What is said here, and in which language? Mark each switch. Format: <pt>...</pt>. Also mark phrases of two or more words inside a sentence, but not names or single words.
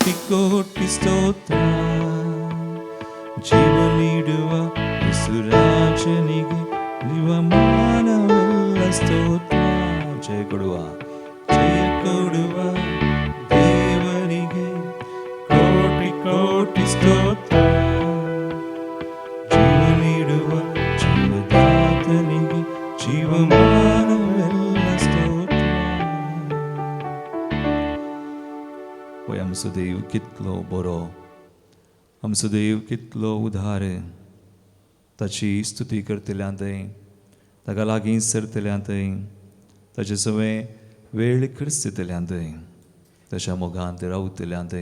<kn>ಕೋಟಿ ಸ್ತೋತ್ರ ಜೀವ ನೀಡುವ ಯೇಸುರಾಜನಿಗೆ ಜೀವಮಾನವೆಲ್ಲ ಸ್ತೋತ್ರ ಜಯ ಕೊಡುವ ದೇವರಿಗೆ ಕೋಟಿ ಕೋಟಿ ಸ್ತೋತ್ರ ಜೀವ ನೀಡುವ ಜೀವದಾತನಿಗೆ ಜೀವಮಾನವೆಲ್ಲ ಸ್ತೋತ್ರ.</kn> <kok>होय आमचो देव कितलो बरो, आमचो देव कितलो उदार. ताची स्तुती करतल्या थंय, ताका लागीं सरतल्या थंय, ताचे सगळे वेळ करतल्या थंय, ताच्या मोगांत रावतल्या थंय.</kok>